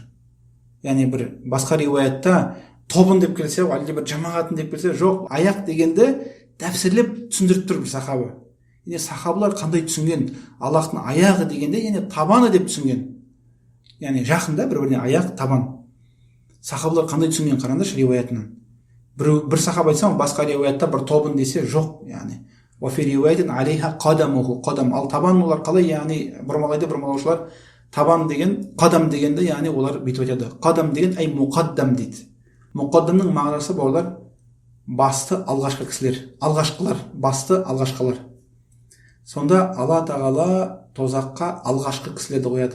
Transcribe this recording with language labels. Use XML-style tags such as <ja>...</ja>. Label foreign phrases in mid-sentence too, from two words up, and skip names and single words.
<kk>Яғни бір басқа риуаятта тобын деп келсе, әлде бір жамағатын деп келсе, жоқ, аяқ дегенді тәпсірлеп түсіндіріп тұр бір сахаба. Яғни сахабалар қандай түсінген? Аллахтың аяғы дегенде, яғни табаны деп түсінген. Яғни жақында бір-біріне аяқ, табан. Сахабалар қандай түсінген, қараңдаршы риуаятынан. Бір сахаба айтсам, басқа риуаятта бір тобын десе, жоқ, яғни.</kk> <ar>وفي رواية عليها قدمه، قدم.</ar> <kk>Ал табан олар қалай, яғни бұрмалайды бұрмалаушылар. Табан деген, қадам дегенде, яғни олар бүйтіп айтады. Қадам деген</kk> <ar>أي مقدم</ar> <kk>дейді. Мұқаддамның мағынасы, бауырлар, басты алғашқы кісілер, алғашқылар, басты алғашқылар. Сонда Алла тағала тозаққа алғашқы кісілерді қояды.</kk>